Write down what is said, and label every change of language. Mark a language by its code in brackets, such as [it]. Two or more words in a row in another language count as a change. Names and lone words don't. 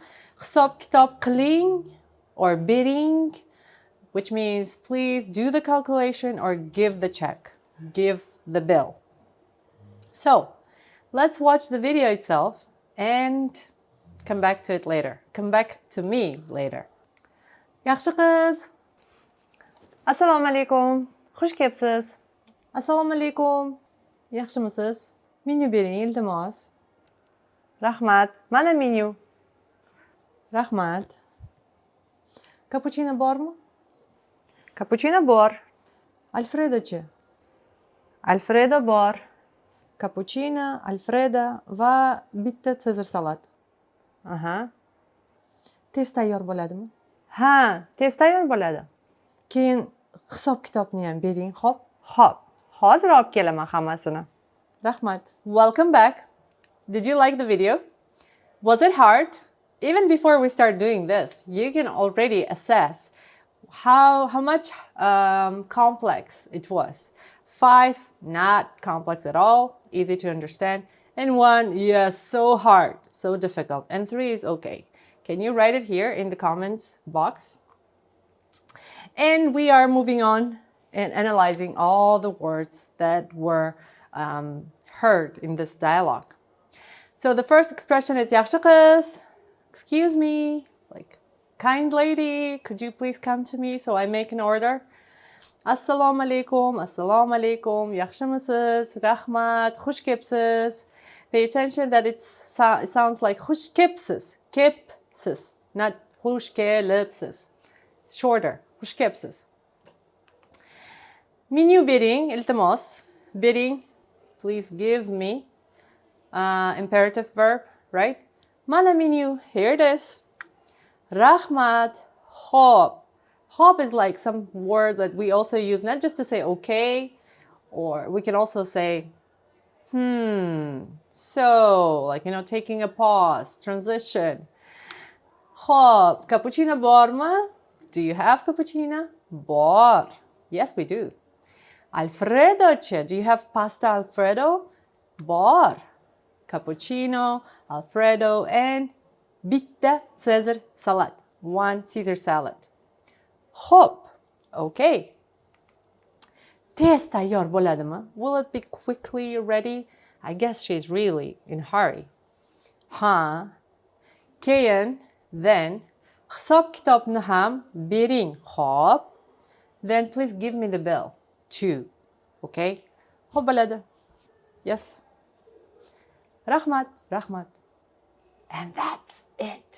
[uz] Hisab kitab qiling [en] or bidding, which means please do the calculation or give the check. Give the bill. So, let's watch the video itself and come back to it later. Come back to me later. [uz] Yaxshi qiz. Assalomu alaykum. Xush kelibsiz. Assalomu alaykum. Yaxshimisiz? Menyu bering, iltimos. Rahmat. Mana menyu. Rahmat. Cappuccino bormi? Cappuccino bor. Alfredo-chi? Alfredo bor. Cappuccino, Alfredo va bitta Cezar salat. Aha. Tez tayyor bo'ladimi? Ha, tez tayyor bo'ladi. Keyin hisob kitobni ham bering, xo'p? Xo'p. Hozir olib kelaman hammasini. Rahmat. [en] Welcome back. Did you like the video? Was it hard? Even before we start doing this, you can already assess how much complex it was. 5, not complex at all, easy to understand. And 1, yes, so hard, so difficult. And 3 is okay. Can you write it here in the comments box? And we are moving on and analyzing all the words that were heard in this dialogue. So the first expression is [uz] yaxshi qiz. [en] Excuse me, like, kind lady, could you please come to me so I make an order? [uz] Assalomu alaykum, yaxshimisiz, rahmat, xush kelibsiz. [en] Pay attention that it sounds like [uz] xush kelibsiz, kelibsiz, [en] not [uz] xush kelibsiz. [en] It's shorter, [uz] xush kelibsiz. Menyu bering, iltimos, bering, [en] please give me. Imperative verb, right? [uz] Mana menyu, [en] here it is. [uz] Rahmat, xo'p. [en] Xo'p is like some word that we also use not just to say okay, or we can also say, so, like, taking a pause, transition. [uz] Xo'p, cappuccino bormi? [en] Do you have cappuccino? Bor. Yes, we do. Alfredo-chi, do you have pasta Alfredo? Bor. Cappuccino, Alfredo, and bitta Caesar salad. 1 Caesar salad. Xo'p, okay. [uz] Tez tayyor bo'ladimi? [en] Will it be quickly ready? I guess she's really in a hurry. Ha. [uz] Keyin Then hisob kitobni ham bering. [en] Xo'p. Then please give me the bill too. Okay? [uz] Xo'p bo'ladi. [en] Yes. [uz] Rahmat, rahmat. [en] And that's it.